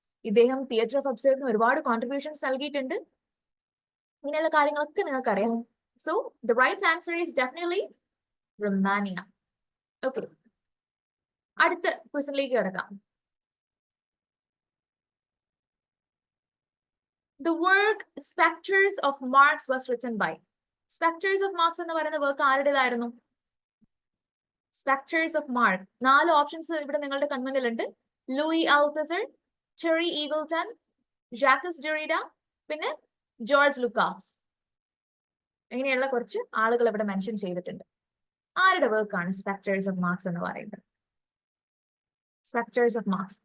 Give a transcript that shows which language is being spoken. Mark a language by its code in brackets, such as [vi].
[ml] ഇദ്ദേഹം theatre of അബ്സർഡിന് ഒരുപാട് contributions നൽകിയിട്ടുണ്ട്. ഇങ്ങനെയുള്ള കാര്യങ്ങളൊക്കെ നിങ്ങൾക്ക് അറിയാം. [en] So the right answer is definitely Romania. [ml] Okay, അടുത്ത ക്വസ്റ്റ്യനിലേക്ക് കിടക്കാം. [en] The work Spectres of Marx was written by. [ml] Spectres of Marx എന്ന് പറയുന്ന work ആരുടേതായിരുന്നു? Spectres of Marx. 4 options ഇവിടെ നിങ്ങളുടെ കൺമുന്നിലുണ്ട്. Louis ആൽതസർ, Terry Eagleton, Jacques Derrida, പിന്നെ ജോർജ് ലുക്കാസ്. ഇങ്ങനെയുള്ള കുറച്ച് ആളുകൾ ഇവിടെ മെൻഷൻ ചെയ്തിട്ടുണ്ട്. ആരുടെ വർക്കാണ് Spectres of Marx എന്ന് പറയുന്നത്? Spectres of Marx.